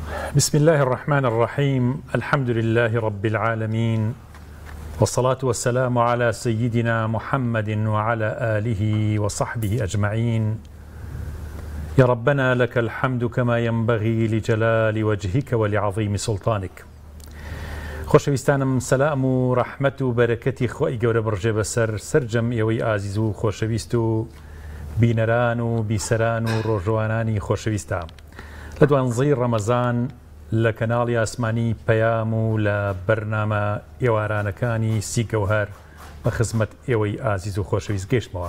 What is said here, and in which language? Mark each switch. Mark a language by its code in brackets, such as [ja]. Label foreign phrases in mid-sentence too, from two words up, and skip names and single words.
[ar] بسم الله الرحمن الرحيم. الحمد لله رب العالمين، والصلاة والسلام على سيدنا محمد وعلى آله وصحبه أجمعين. يا ربنا لك الحمد كما ينبغي لجلال وجهك ولعظيم سلطانك. [ckb] خۆشەویستانم، سەلام و ڕەحمەت و بەرەکەتی خۆی گەورە بڕژێ بەسەر سەرجەم ئێوەی ئازیز و خۆشەویست و بینەران و بیسەران و ڕۆژوانانی خۆشەویستە لە دوانزەی ڕەمەزان لە کەناڵی ئاسمانی پەیام و لە بەرنامە ئێوارانەکانی سی گەوهەر بە خزمەت ئێوەی ئازیز و خۆشەویست گەیشتمەوە.